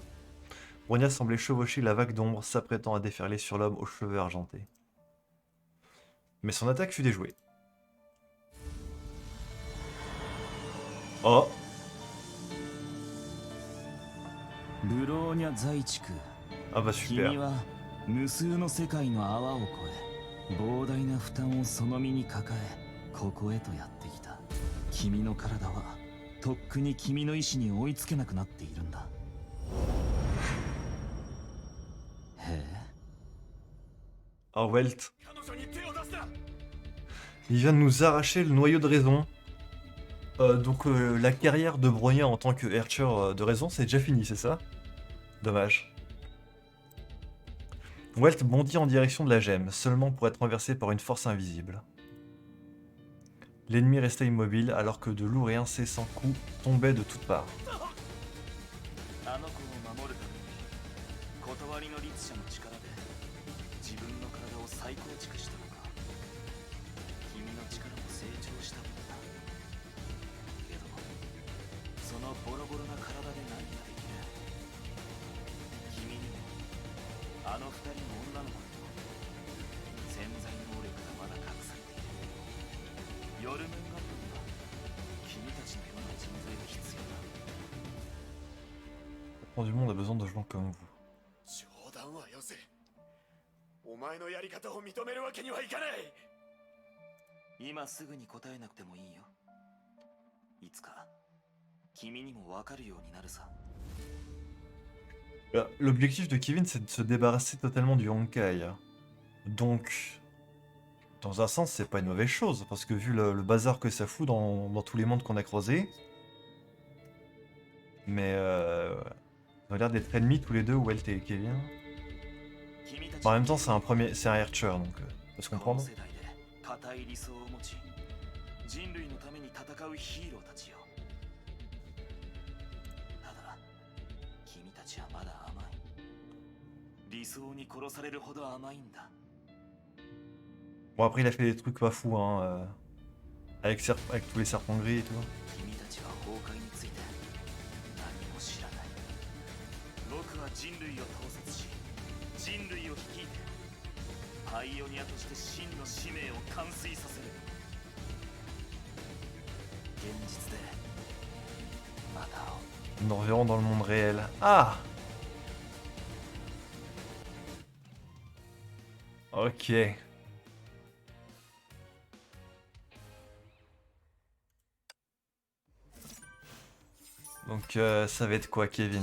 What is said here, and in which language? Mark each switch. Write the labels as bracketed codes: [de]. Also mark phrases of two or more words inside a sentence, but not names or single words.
[fr] Bronya semblait chevaucher la vague d'ombre s'apprêtant à déferler sur l'homme aux cheveux argentés. Mais son attaque fut déjouée. Oh! [ja] ブローニャ在地区。 [fr] Ah bah [ja] 君 [fr] super. [ja] は無数の世界の泡を超え、膨大な負担をその身に抱え、ここへとやってきた。君の体はとっくに君の意志に追いつけなくなっているんだ。へえ。 [fr] Ah Welt. Il vient de nous arracher le noyau de raison. Donc la carrière de Bronya en tant que Archer de raison, c'est déjà fini, c'est ça? Dommage. Welt bondit en direction de la gemme, seulement pour être renversé par une force invisible. L'ennemi restait immobile alors que de lourds et incessants coups tombaient de toutes parts. [ja] あの子を守るために、断りの律者の力で自分の体を再構築したのか。君の力も成長したものだ。けど、そのボロボロな体で何ができる？君にも、あの二人の女の子にも、潜在能力がまだ隠されている。ヨルムンガットには、君たちのような人材が必要だ。 [fr] Le du monde a besoin de gens comme vous. [ja] 冗談はよせ。お前のやり方を認めるわけにはいかない。今すぐに答えなくてもいいよ。いつか君にもわかるようになるさ。 [fr] L'objectif de Kevin, c'est de se débarrasser totalement du Honkai. Donc, dans un sens, c'est pas une mauvaise chose, parce que vu le bazar que ça fout dans tous les mondes qu'on a croisés. Mais ils ont l'air d'être ennemis tous les deux, Welt et Kevin. En même temps, c'est un Archer, donc faut se comprendre. [ja] 固い理想を持ち、人類のために戦うヒーローたちよ。ただ、君理想に殺されるほど甘いんだ。 [fr] Bon, après, il a fait des trucs pas fous, hein, avec, avec tous les serpents gris et tout. [ja] 君たちは崩壊について何も知らない。僕は人類を統率し、人類を率いてパイオニアとして真の使命を完遂させる。現実でまた会おう。 [fr] Nous nous reverrons dans le monde réel. Ah! Ok. Donc ça va être quoi, Kevin?